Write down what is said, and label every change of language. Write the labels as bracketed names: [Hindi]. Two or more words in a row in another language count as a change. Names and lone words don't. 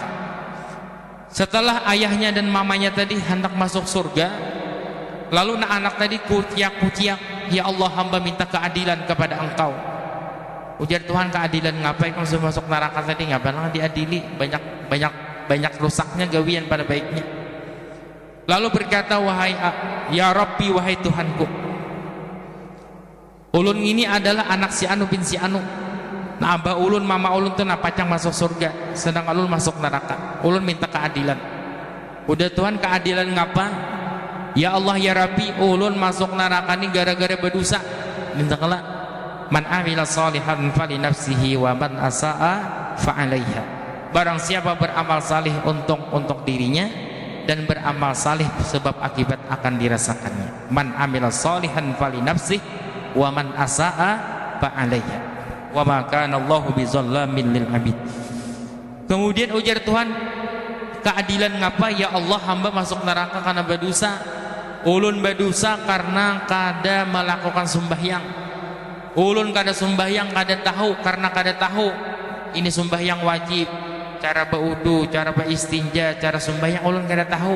[Banjar] Setelah ayahnya dan mamanya tadi hendak masuk surga, lalu anak tadi kutiak-kutiak, [Arabic] يا الله, [Banjar] hamba minta keadilan kepada engkau. Ujar Tuhan, keadilan ngapain kamu sudah masuk neraka tadi? Ngapain diadili, banyak banyak rusaknya gawian pada baiknya. Lalu berkata, wahai [Arabic] يا رب, [Banjar] wahai Tuhanku, ulun ini adalah anak si anu bin si anu. Nah, abah ulun mama ulun tuh napacang masuk surga, sedang ulun masuk neraka. Ulun minta keadilan. Udah Tuhan, keadilan ngapa? [Arabic] يا الله يا رب, [Banjar] ulun masuk neraka ini gara-gara berdosa. Minta kelak, [Arabic] من عمل صالحا فلنفسه ومن أساء فعليها. [Banjar] Barang siapa beramal salih untuk dirinya dan beramal salih sebab akibat akan dirasakannya. [Arabic] من عمل صالحا فلنفسه ومن أساء فعليها. وما كان الله بظلام للعبيد. [Banjar] Kemudian ujar Tuhan, keadilan ngapa? [Arabic] يا الله, [Banjar] hamba masuk neraka karena berdosa. Ulun berdosa karena kada melakukan sembahyang. Ulun kada sembahyang kada tahu, karena kada tahu ini sembahyang wajib, cara berwudu, cara beristinja, cara sembahyang ulun kada tahu.